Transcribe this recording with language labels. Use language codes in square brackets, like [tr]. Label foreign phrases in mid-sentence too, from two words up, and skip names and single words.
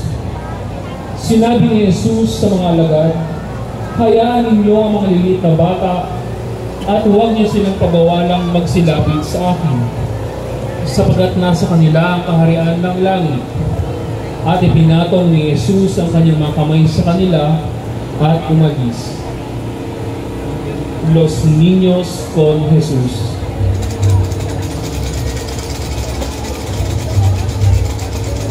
[tl] Sinabi ni Jesus sa mga alagad, hayaan ninyo ang mga liliit na bata at huwag niyo silang pabawalang magsilapit sa akin, sapagkat nasa kanila ang kaharian ng langit. At ipinatong ni Jesus ang kanyang mga kamay sa kanila at umalis. [es] Los niños con Jesus.